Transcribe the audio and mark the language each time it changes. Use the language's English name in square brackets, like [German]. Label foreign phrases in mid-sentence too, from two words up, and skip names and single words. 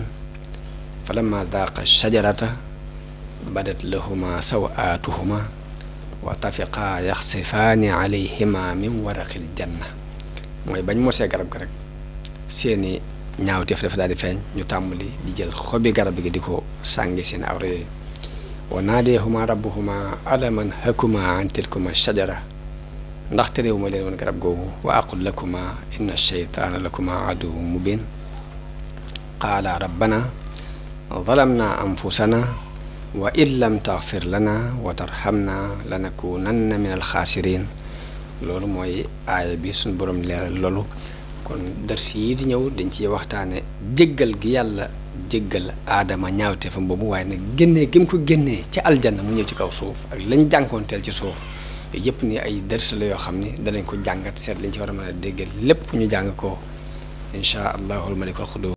[Arabic] فلما ذاقا الشجرة بدت لهما سوآتهما وطفقا يخصفان عليهما من ورق الجنة [Wolof] mooy bañ mosee garab ga rek seeni ñaawteef dafa daal di feeñ ñu tàmbali di jël xobi garab gi di ko sàngi [Arabic] seen awra yooyu وناداهما ربهما ألم أنهكما عن تلكما الشجرة [Wolof] ndax terewuma leen woon garab googu [Arabic] وأقل لكما إن الشيطان لكما عدو مبين قالا ربنا ظلمنا أنفسنا وإن لم تغفر لنا وترحمنا لنكونن من الخاسرين [Wolof] loolu mooy aaya bi suñ borom leeral loolu kon dars yi di ñëw dañ ci waxtaane jéggal gi yàlla jéggal Aadama ñaawteefam boobu waaye nag génnee gi mu ko génnee ci aljanna mu ñëw ci kaw suuf ak lañ jànkoonteel ci suuf yooyu yëpp ni ay dars la yoo xam ni danañ ko jàngat seet lañ ci war a mën a déggal lépp ñu jàng ko [Arabic] إن شاء الله الملك القدوس